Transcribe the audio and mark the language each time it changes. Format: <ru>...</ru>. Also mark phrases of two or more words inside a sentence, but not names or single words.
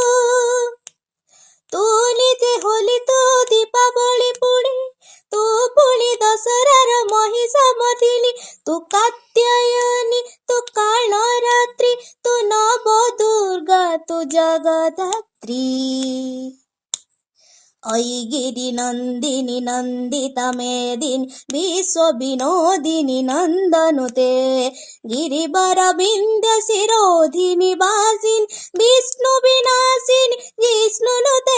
<or>ତୁ ନିଜେ ହୋଲି ତୁ ଦୀପାବଳି ପୁଣି, ତୁ ପୁଣି ଦଶହରାର ମହିଷାମର୍ଦ୍ଦିନୀ, ତୁ କାତ୍ୟାୟନୀ, ତୁ କାଳରାତ୍ରି, ତୁ ନବଦୁର୍ଗା, ତୁ ଜଗଦ୍ଧାତ୍ରୀ।</or> <sa>ऐगिरि नन्दिनी नन्दिता मेदिनी, विश्व विनोदिनी नन्दनुते, गिरिवर विन्ध्य शिरोधिनी वासिनी, विष्णु विनाशिनी जिष्णुनुते।</sa>